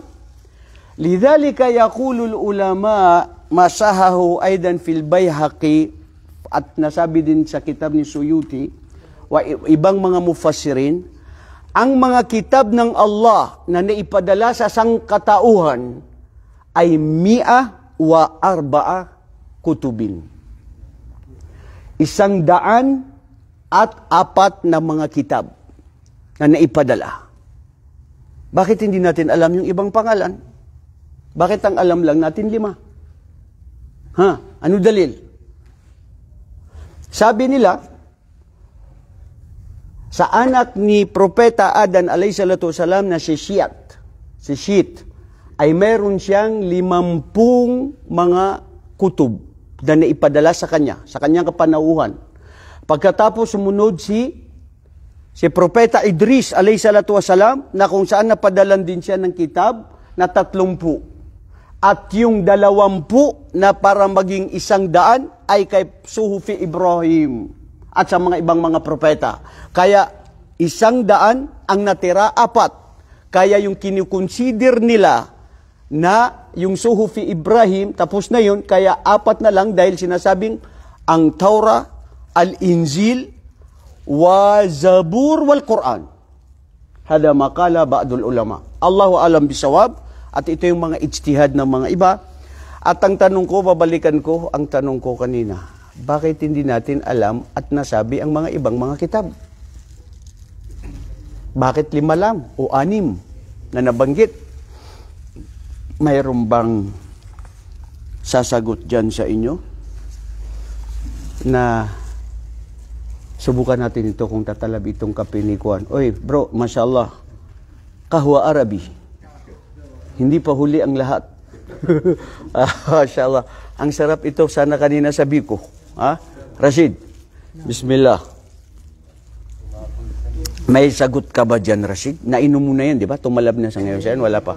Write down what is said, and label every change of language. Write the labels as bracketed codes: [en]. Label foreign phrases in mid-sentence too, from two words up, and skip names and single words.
[ar] لذلك يقول العلماء ما صححه أيضا في البيهقي, [tl] at nasabi din sa kitab ni Suyuti, wa ibang mga mufassirin, ang mga kitab ng Allah na naipadala sa sangkatauhan ay 104 kutubin. 104 na mga kitab na naipadala. Bakit hindi natin alam yung ibang pangalan? Bakit ang alam lang natin 5? Ano dalil? Sabi nila, sa anak ni Propeta Adan [ar] عليه الصلاة والسلام [tl] na si Shit, ay meron siyang 50 mga kutub na naipadala sa kanyang kapanauhan. Pagkatapos sumunod si Propeta Idris [ar] عليه الصلاة والسلام, [tl] na kung saan napadalan din siya ng kitab na 30. At yung 20 na para maging 100 ay kay Suhufi Ibrahim at sa mga ibang mga propeta. Kaya 100 ang natira, 4. Kaya yung kinikonsider nila na yung Suhufi Ibrahim, tapos na yun, kaya 4 na lang dahil sinasabing ang Taurah, [ar] الإنجيل وزبور والقرآن. هذا ما قاله بعض العلماء. الله أعلم بالصواب, [tl] at ito yung mga ijtihad ng mga iba. At ang tanong ko, babalikan ko ang tanong ko kanina. bakit hindi natin alam at nasabi ang mga ibang mga kitab? Bakit 5 lang o 6 na nabanggit? Mayroon bang sasagot dyan sa inyo na subukan natin ito kung tatalab itong kape ni Kuan? Oy bro, mashallah, [ar] قهوة عربي, [tl] hindi pa huli ang lahat. Mashallah, ang sarap ito, sana kanina sabi ko. Ha? Rashid, bismillah. May sagot ka ba dyan, Rashid? Nainom mo na yan, di ba? Tumalab na sa ngayon siya, wala pa.